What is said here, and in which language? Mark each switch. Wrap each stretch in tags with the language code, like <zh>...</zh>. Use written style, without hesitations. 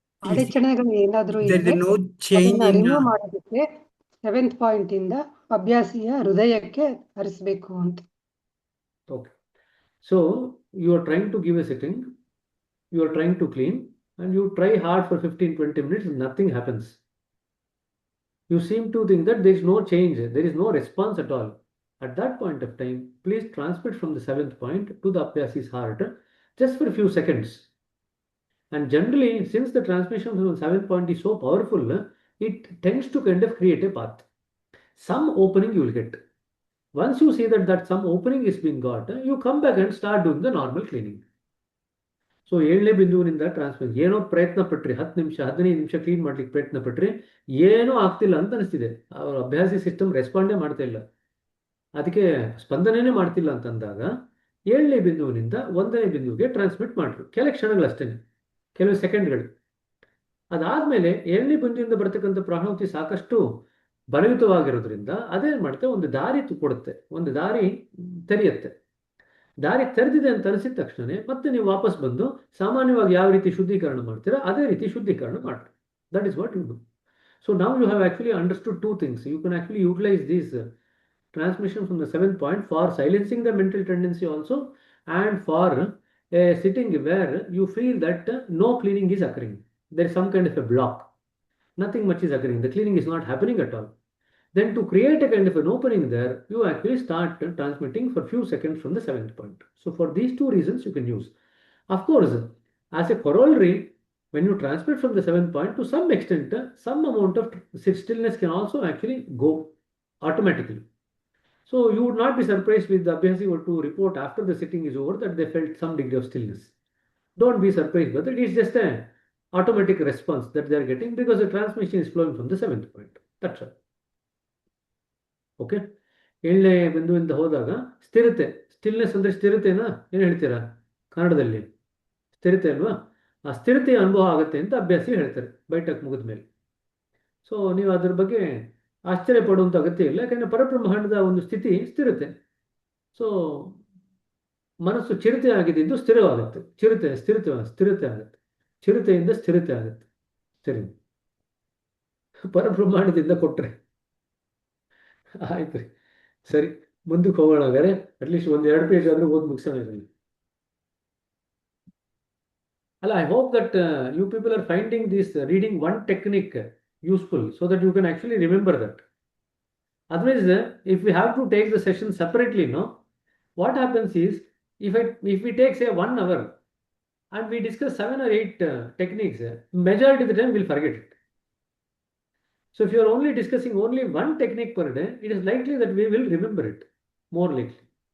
<kn>ಅಡಚಣೆಗಳು ಏನಾದರೂ ಇದ್ರೆ ಅದನ್ನ ರಿಮೂವ್ ಮಾಡೋದಕ್ಕೆ ಸೆವೆಂತ್ ಪಾಯಿಂಟ್ ಇಂದ ಅಭ್ಯಾಸಿಯ ಹೃದಯಕ್ಕೆ ಹರಿಸಬೇಕು ಅಂತ.</kn> <en>Okay. So you are trying to give a sitting, you are trying to clean, and you try hard for 15-20 minutes, nothing happens. You seem to think that there is no change, there is no response at all. At that point of time, please transmit from the seventh point to the Abhyasi's heart just for a few seconds. And generally, since the transmission from the seventh point is so powerful, it tends to kind of create a path. Some opening you will get. Once you see that some opening is being got, you come back and start doing the normal cleaning.</en> <kn>So 7ನೇ ಬಿಂದುವಿನಿಂದ transfer ಏನೋ ಪ್ರಯತ್ನ ಪಟ್ರಿ 10 ನಿಮಿಷ 15 ನಿಮಿಷ clean ಮಾಡ್ಲಿಕ್ಕೆ ಪ್ರಯತ್ನ ಪಟ್ರಿ ಏನೂ ಆಗ್ತಿಲ್ಲ ಅಂತ ಅನಿಸ್ತಿದೆ. ಅವ್ರ ಅಭ್ಯಾಸಿ ಸಿಸ್ಟಮ್ ರೆಸ್ಪಾಂಡೇ ಮಾಡ್ತಾ ಇಲ್ಲ, ಅದಕ್ಕೆ ಸ್ಪಂದನೆನೇ ಮಾಡ್ತಿಲ್ಲ ಅಂತಂದಾಗ 7ನೇ ಬಿಂದುವಿನಿಂದ 1ನೇ ಬಿಂದುವಿಗೆ ಟ್ರಾನ್ಸ್ಮಿಟ್ ಮಾಡ್ರಿ. ಕೆಲವು ಕ್ಷಣಗಳಷ್ಟೇ, ಕೆಲವು ಸೆಕೆಂಡ್ಗಳು. ಅದಾದ್ಮೇಲೆ 7ನೇ ಬಿಂದುವಿಂದ ಬರ್ತಕ್ಕಂಥ ಪ್ರಾಣಾಹುತಿ ಸಾಕಷ್ಟು ಬಲಯುತವಾಗಿರೋದ್ರಿಂದ ಅದೇನು ಮಾಡುತ್ತೆ, ಒಂದು ದಾರಿ ಕೊಡುತ್ತೆ, ಒಂದು ದಾರಿ ತೆರೆಯುತ್ತೆ. ದಾರಿ ತೆರೆದಿದೆ ಅಂತ ಅನಿಸಿದ ತಕ್ಷಣ ಮತ್ತೆ ನೀವು ವಾಪಸ್ ಬಂದು ಸಾಮಾನ್ಯವಾಗಿ ಯಾವ ರೀತಿ ಶುದ್ಧೀಕರಣ ಮಾಡ್ತೀರಾ ಅದೇ ರೀತಿ ಶುದ್ಧೀಕರಣ ಮಾಡ್ರಿ.</kn> <en>That is what you do. So now you have actually understood two things. You can actually utilise this transmission from the seventh point for silencing the mental tendency also, and for a sitting where you feel that no cleaning is occurring. There is some kind of a block. Nothing much is occurring. The cleaning is not happening at all. Then to create a kind of an opening there, you actually start transmitting for few seconds from the seventh point. So for these two reasons you can use. Of course, as a corollary, when you transmit from the seventh point, to some extent, some amount of stillness can also actually go automatically. So you would not be surprised with the Abhyasi were to report after the sitting is over that they felt some degree of stillness. Don't be surprised, but it is just an automatic response that they are getting because the transmission is flowing from the seventh point. That's all. Okay.</en> <kn>7ನೇ ಬಿಂದುವಿಂದ ಹೋದಾಗ ಸ್ಥಿರತೆ, stillness ಅಂದರೆ ಸ್ಥಿರತೆನಾ ಏನು ಹೇಳ್ತೀರಾ ಕನ್ನಡದಲ್ಲಿ? ಸ್ಥಿರತೆ ಅಲ್ವಾ? ಆ ಸ್ಥಿರತೆಯ ಅನುಭವ ಆಗುತ್ತೆ ಅಂತ ಅಭ್ಯಾಸಿ ಹೇಳ್ತಾರೆ ಬೈಠಕ್ ಮುಗಿದ ಮೇಲೆ. ಸೊ ನೀವು ಅದ್ರ ಬಗ್ಗೆ ಆಶ್ಚರ್ಯ ಪಡುವಂಥ ಅಗತ್ಯ ಇಲ್ಲ, ಯಾಕಂದರೆ ಪರಬ್ರಹ್ಮಾಂಡದ ಒಂದು ಸ್ಥಿತಿ ಸ್ಥಿರತೆ. ಸೊ ಮನಸ್ಸು ಚಿರತೆ ಆಗಿದ್ದು ಸ್ಥಿರವಾಗುತ್ತೆ, ಸ್ಥಿರತೆ ಆಗುತ್ತೆ, ಚಿರತೆಯಿಂದ ಸ್ಥಿರತೆ ಆಗುತ್ತೆ. ಸರಿ, ಪರಬ್ರಹ್ಮಾಂಡದಿಂದ ಕೊಟ್ಟರೆ ಆಯ್ತು ರೀ. ಸರಿ, ಮುಂದಕ್ಕೆ ಹೋಗೋಣ. ಹಾಗಾದ್ರೆ ಅಟ್ಲೀಸ್ಟ್ 1-2 ಪೇಜ್ ಆದರೂ ಓದಿ ಮುಗಿಸೋಣ ಇದರಲ್ಲಿ.</kn> <en>ಅಲ್ಲ, I hope that you people are finding this reading one technique useful so that you can actually remember that. Otherwise, if we have to take the session separately, no, what happens is if we take say 1 hour and we discuss 7 or 8 techniques, majority of the time we'll forget it. So if you are only discussing only one technique per day, it is likely that we will remember it more likely.</en>